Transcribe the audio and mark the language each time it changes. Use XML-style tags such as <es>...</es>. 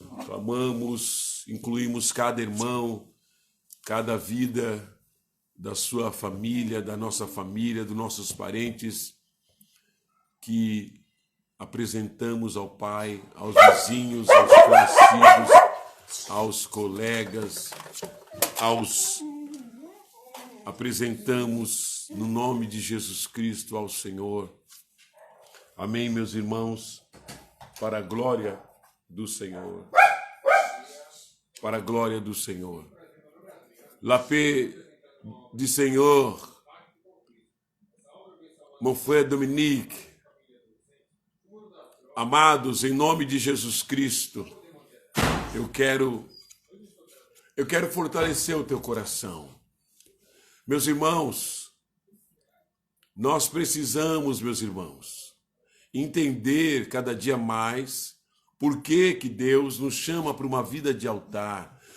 <pt>clamamos, incluímos cada irmão, cada vida da sua família, da nossa família, dos nossos parentes, que apresentamos ao Pai, aos vizinhos, aos conhecidos, aos colegas, apresentamos no nome de Jesus Cristo ao Senhor. Amém, meus irmãos, para a glória do Senhor. Para a glória do Senhor.</pt> <fr>La paix du Senhor, mon frère Dominique.</fr> <pt>Amados, em nome de Jesus Cristo, eu quero fortalecer o teu coração. Meus irmãos, nós precisamos, meus irmãos, entender cada dia mais por que Deus nos chama para uma vida de altar.</pt>